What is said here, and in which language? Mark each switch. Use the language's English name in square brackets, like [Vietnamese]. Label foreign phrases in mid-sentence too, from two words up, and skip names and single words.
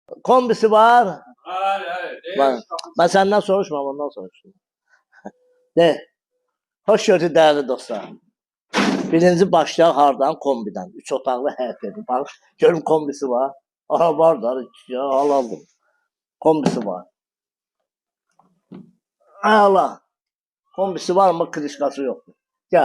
[Azerbaijani] Kombisi var. [Turkish] Hayır. Ben senden soruşmam, ondan soruştum. De. Hoş gördük değerli dostlar. [Azerbaijani] Birinci başlayaq hardan? Kombidən. 3 otaqlı həyət evi. Bax, görüm kombisi var. Aha, var da, ya, alalım. Kombisi var. Əla. Kombisi var ama krişkası yoxdur. Gəl.